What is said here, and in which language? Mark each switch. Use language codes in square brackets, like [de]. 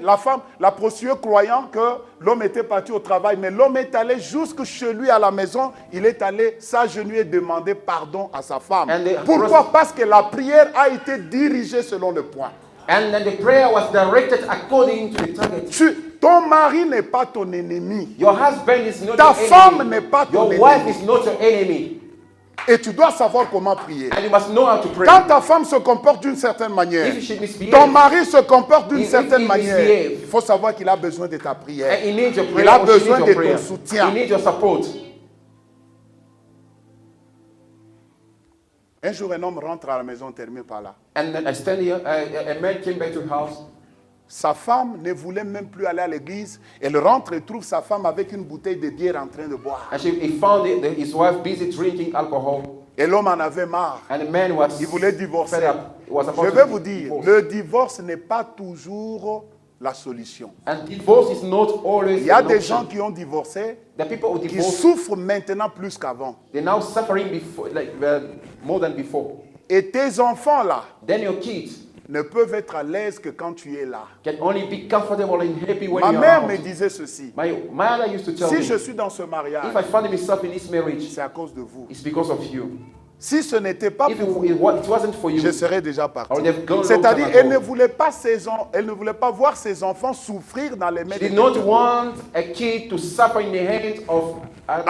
[fr] La femme, la prostituée croyant que l'homme était parti au travail, mais l'homme est allé jusque chez lui à la maison. Il est allé s'agenouiller et demander pardon à sa femme. [en] And the [fr] Pourquoi? Parce que la prière a été dirigée selon le point. [en] And then the prayer was directed according to the target. [fr] Ton mari n'est pas ton ennemi. [en] Your husband is not [fr] Ta [en] your [fr] femme [en] enemy. [fr] n'est pas ton [en] Your wife [fr] ennemi. [en] is not your enemy. [fr] Et tu dois savoir comment prier. [en] And you must know how to pray. [fr] Quand ta femme se comporte d'une certaine manière, [en] If she misbehaves, [fr] ton mari se comporte d'une [en] If [fr] certaine [en] he [fr] manière, [en] misbehaves, [fr] il faut savoir qu'il a besoin de ta prière. [en] and he needs your [fr] Il [en] prayer, [fr] a [en] or she [fr] besoin [en] needs [fr] de [en] your [fr] ton [en] prayer. [fr] soutien. [en] He needs your support. [fr] Un jour, un homme rentre à la maison, termine par là. [en] And then I stand here, a man came back to the house. [fr] Sa femme ne voulait même plus aller à l'église. Elle rentre et trouve sa femme avec une bouteille de bière en train de boire. [en] And he found his wife busy drinking alcohol. [fr] Et l'homme en avait marre. [en] And the man was [fr] Il voulait divorcer. [en] fed up. He was about [fr] Je [en] to [fr] vais vous dire, [en] divorce. [fr] le divorce n'est pas toujours la solution. [en] And divorce is not always [fr] Il y a [en] an [fr] des [en] option. [fr] gens qui ont divorcé, [en] The people who [fr] qui [en] divorce, [fr] souffrent maintenant plus qu'avant. [en] they're now suffering before, more than before. [fr] Et tes enfants là [en] Then your kids [fr] ne peuvent être à l'aise que quand tu es là. [en] can only be comfortable and happy when [fr] Ma [en] you're [fr] mère [en] around. [fr] me disait ceci. [en] My mother used to tell [fr] Si [en] me, [fr] je suis dans ce mariage, [en] if I find myself in this marriage, [fr] c'est à cause de vous. [en] it's because of you. [fr] Si ce n'était pas [en] If [fr] pour [en] it, [fr] vous, [en] it wasn't for you, [fr] je serais déjà parti. [en] I would have gone [fr] C'est-à-dire, [en] long time [fr] elle [en] ago. [fr] ne voulait pas voir ses enfants souffrir dans les mains [en] She [fr] de [en] did not [fr] quelqu'un. [en] want a kid to suffer in the hands of another